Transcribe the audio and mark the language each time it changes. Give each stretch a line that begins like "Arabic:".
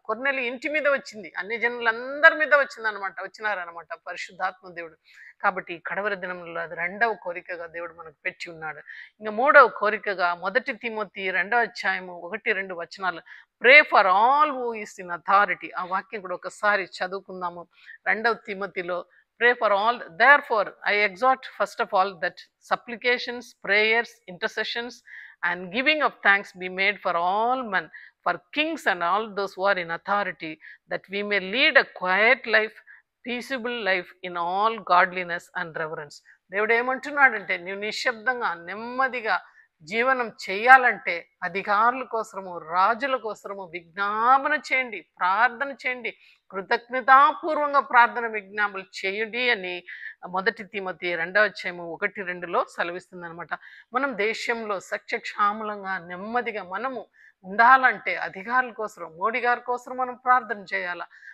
Telugu: కొర్నేలి ఇంటి మీద వచ్చింది, అన్ని జనులందరి మీద వచ్చినారనమాట పరిశుద్ధాత్మ దేవుడు. కాబట్టి ఈ కడవరి దినంలో అది 2వ కోరికగా దేవుడు మనకు పెట్టి ఉన్నాడు. ఇంకా 3వ కోరికగా 1 తిమోతి 2వ అధ్యాయము 1-2 వచనాలు,
English: Pray for all who is in authority.
Telugu: ఆ వాక్యం కూడా ఒకసారి చదువుకుందాము.
English: 2వ తిమోతిలో, pray for all. Therefore, I exhort first of all that supplications, prayers, intercessions, and giving of thanks be made for all men, for kings and all those who are in authority, that we may lead a quiet life, peaceable life in all godliness and reverence.
Telugu: దేవుడు ఏమంటున్నాడంటే, నువ్వు నిశ్శబ్దంగా నెమ్మదిగా జీవనం చేయాలంటే అధికారుల కోసము, రాజుల కోసము విజ్ఞాపన చేయండి, ప్రార్థన చేయండి, కృతజ్ఞతాపూర్వంగా ప్రార్థన విజ్ఞాపనలు చేయండి అని 1 తిమోతి 2:1-2లో సెలవిస్తుంది అనమాట. మనం దేశంలో సత్యక్షామలంగా నెమ్మదిగా మనము ఉండాలంటే అధికారుల కోసం, మోడీ గారి కోసం మనం ప్రార్థన చేయాలా.